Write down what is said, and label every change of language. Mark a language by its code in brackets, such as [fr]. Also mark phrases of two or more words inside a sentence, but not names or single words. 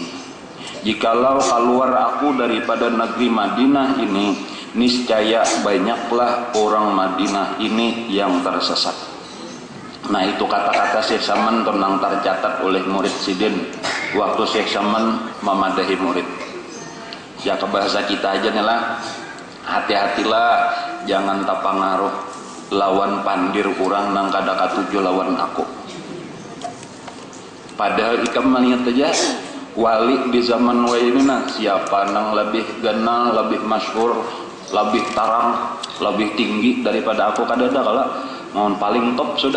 [id] Jikalau keluar aku daripada negeri Madinah ini, niscaya banyaklah orang Madinah ini yang tersesat. [bjn] Nah itu kata-kata Syekh Saman tenang tercatat oleh murid Sidin waktu Syekh Saman memadahi murid. Ya ke bahasa kita aja nih lah, hati-hatilah jangan terpengaruh lawan pandir kurang nang kada katuju lawan aku. Padahal ikam melihat aja wali di zaman ini nah siapa nang lebih ganal, lebih masyhur, lebih tarang, lebih tinggi daripada aku kada ada kalau mohon paling top sudah.